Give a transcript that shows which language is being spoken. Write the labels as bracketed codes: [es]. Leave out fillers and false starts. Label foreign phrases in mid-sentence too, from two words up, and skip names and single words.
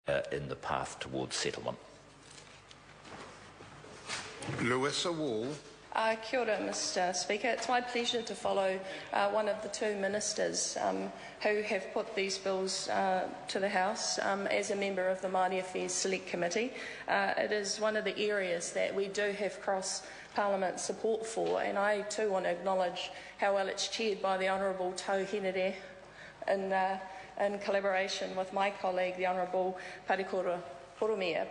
[en] in the path towards settlement. Louisa Wall. [mi] Kia ora, [en] Mr Speaker. It's my pleasure to follow one of the two ministers who have put these bills to the House as a member of the Māori Affairs Select Committee. It is one of the areas that we do have cross-parliament support for, and I too want to acknowledge how well it's chaired by the Honourable Tau Henare in collaboration with my colleague, the Honourable Parikora Poromia.